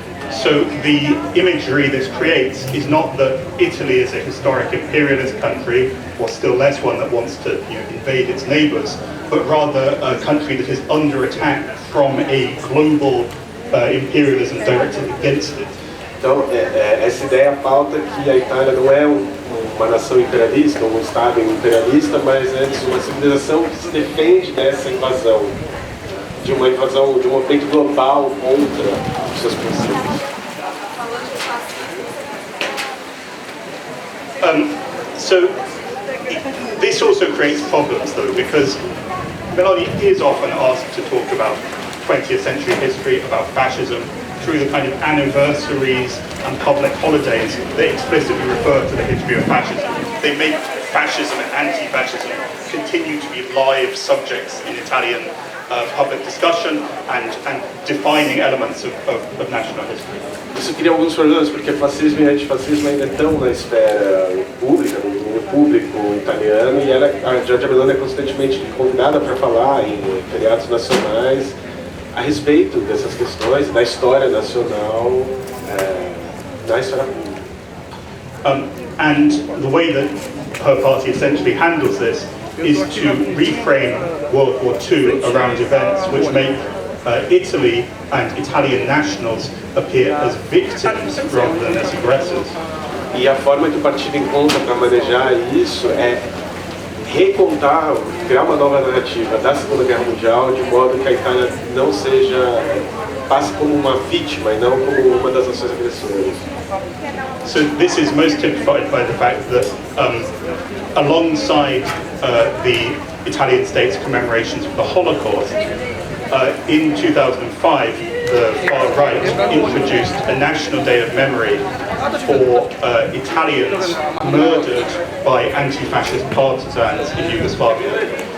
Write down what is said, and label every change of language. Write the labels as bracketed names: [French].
[English] So the imagery this creates is not that Italy is a historic imperialist country, or still less one that wants to invade its neighbours, but rather a country that is under attack from a global imperialism directed against it. [Portuguese] Então, essa ideia pauta que a Itália não é uma nação imperialista, um Estado imperialista, mas é uma civilização que se defende dessa invasão, de uma invasão, de um movimento global contra os seus princípios. [English] So this also creates problems, though, because Meloni is often asked to talk about 20th century history, about fascism, through the kind of anniversaries and public holidays that explicitly refer to the history of fascism. They make fascism and anti-fascism continue to be live subjects in Italian public discussion and defining elements of national history. [Portuguese] Isso cria alguns problemas, porque fascismo e antifascismo ainda estão na esfera pública, no domínio público italiano, e a Giorgia Meloni é constantemente convidada para falar em feriados nacionais a respeito dessas questões, da história nacional, na esfera pública. [English] And the way that her party essentially handles this is to reframe World War II around events which make Italy and Italian nationals appear as victims rather than as aggressors. [Portuguese] E a forma que o partido encontra para manejar isso é recontar, criar uma nova narrativa da Segunda Guerra Mundial, de modo que a Itália não passe como uma vítima e não como uma das nações agressoras. [English] So this is most typified by the fact that alongside the Italian state's commemorations of the Holocaust, in 2005 the far right introduced a national day of memory for Italians murdered by anti-fascist partisans in Yugoslavia.